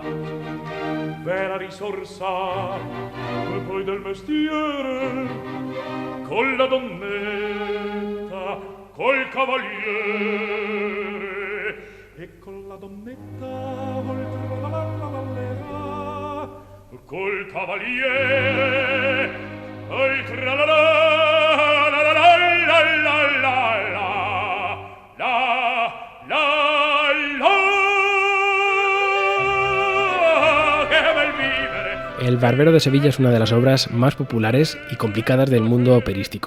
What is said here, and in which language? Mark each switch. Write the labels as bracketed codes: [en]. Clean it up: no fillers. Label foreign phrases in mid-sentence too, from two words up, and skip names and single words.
[it] Vera risorsa, e poi del mestiere, con la donnetta, col cavaliere, e con la donnetta, oltre la vallera, col cavaliere, oltre la [es] El Barbero de Sevilla es una de las obras más populares y complicadas del mundo operístico.